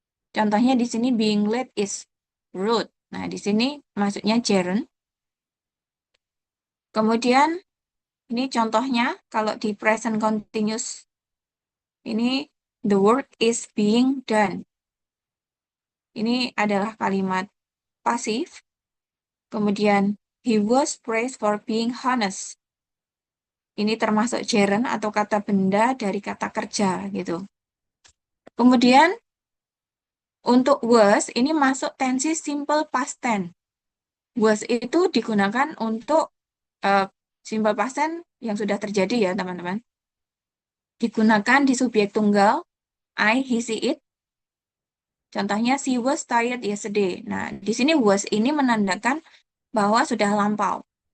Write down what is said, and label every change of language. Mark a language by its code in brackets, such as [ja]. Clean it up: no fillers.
[id] Contohnya di sini [en] being late is rude. [id] Nah, di sini maksudnya gerund. Kemudian ini contohnya kalau di present continuous ini [en] the work is being done. [id] Ini adalah kalimat pasif. Kemudian [en] he was praised for being honest. [id] Ini termasuk gerund atau kata benda dari kata kerja gitu. Kemudian untuk was ini masuk tensi simple past tense. Was itu digunakan untuk simple past tense yang sudah terjadi ya, teman-teman. Digunakan di subjek tunggal I, he, she, it. Contohnya [en] she was tired yesterday. [id] Nah, di sini was ini menandakan bahwa sudah lampau.